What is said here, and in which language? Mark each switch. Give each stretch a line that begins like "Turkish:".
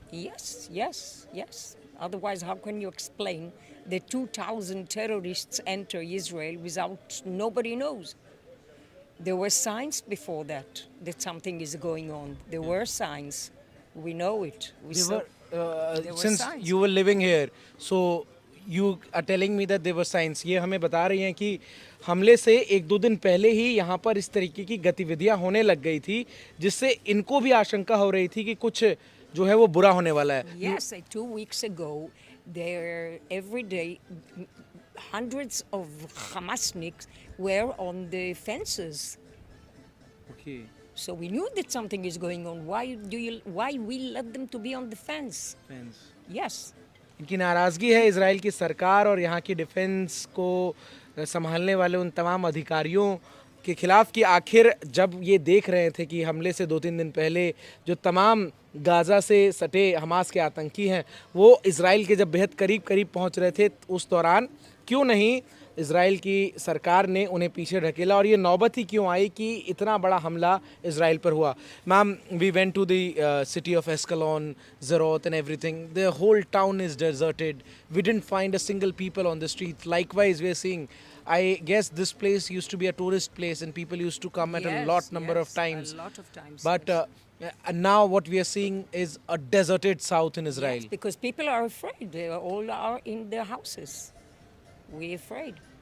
English: Yes. Otherwise, how can you explain the 2,000 terrorists enter Israel without nobody knows? There were signs before that something is going on. There were signs. We know it. There were Since signs. you were living here, so you are telling me that there were signs.
Hindi: ये हमें बता रही हैं कि हमले से 1-2 दिन पहले ही यहाँ पर इस तरीके की गतिविधियाँ होने लग गई थी, जिससे इनको भी आशंका हो रही थी कि कुछ जो है वो बुरा होने वाला है।
English: Yes, 2 weeks ago, there every day hundreds of Hamasniks were on the fences. Okay. So we knew that something is going on. Why we let them to be on the fence? Yes.
Hindi: इनकी नाराज़गी है Israel की सरकार और यहाँ की defence को संभालने वाले उन तमाम अधिकारियों के खिलाफ कि आखिर जब ये देख रहे थे कि हमले से 2-3 दिन पहले जो तमाम गाज़ा से सटे हमास के आतंकी हैं वो इजराइल के जब बेहद करीब पहुँच रहे थे, उस दौरान क्यों नहीं इजराइल की सरकार ने उन्हें पीछे ढकेला और ये नौबत ही क्यों आई कि इतना बड़ा हमला इजराइल पर हुआ।
English: Ma'am, we went to the city of Ashkelon, Sderot and everything. The whole town is deserted. We didn't find a single people on the street. Likewise, we are seeing, I guess this place used to be a tourist place and people used to come at a lot number of times. A lot of times. But And now what we are seeing is a deserted south in Israel. Yes, because people are afraid. They all are in their houses. We're afraid.